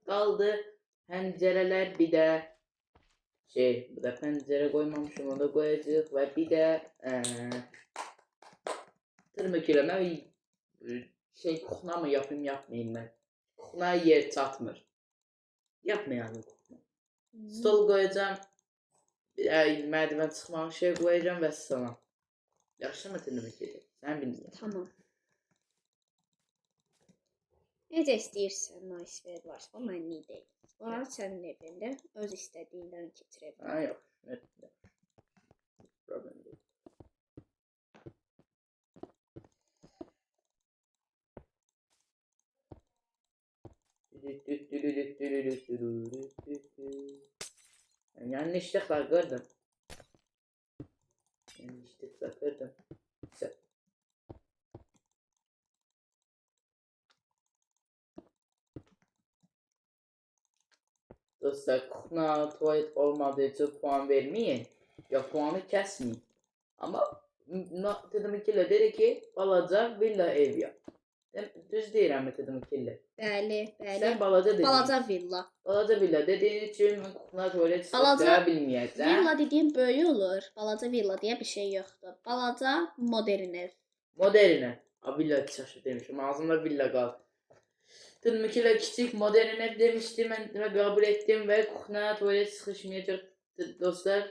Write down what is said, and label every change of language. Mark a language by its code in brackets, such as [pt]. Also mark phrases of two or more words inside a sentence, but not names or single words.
[tr] Kaldı pencereler bir de bu da pencere koymamışım onu da koyacağız ve bir de tırmık ileme kuhna mı yapayım yapmayayım ben. [az] Kuhna yer çatmır. Yapmayalım kuhna. [tr] Stol koyacağım. Merdiven çıkmağı şey koyacağım ve sana. Yaxşı mı tırmık ileme? Sen bilmiyorsun. Tamam. [az] Necə istəyirsən, Naisver varsa, o mənlik deyil. Onlar sənin evində öz istədiyindən keçirə bilər. [tr] Ha yok. Evet. Problem değil. Yanlışlıkla kırdım. Yanlışlıkla kırdım. Güzel. Dostlar kuhna tuvalet olmadığı için puan vermeyin. Ya puanı kesmeyin. Ama dedim ikile dedi ki [az] balaca villa [tr] ev yap. [az] Düz deyirəm dedim ikile. Bəli, bəli. [tr] Sen balaca dedin. [az] Balaca villa. Balaca villa [tr] dediğin için kuhna tuvalet [az] Balaca [tr] sıktıra bilmeyeceğim. Villa dediğim böyük olur. [az] Balaca villa [tr] diye bir şey yoktur. [az] Balaca modern ev. [tr] Modern ev. Villa çaşı demişim. Ağzımda villa kaldı. Dedim ikile küçük modern ev demiştim. Ben kabul ettim ve kuhna tuvalet sıkışmayacak dostlar.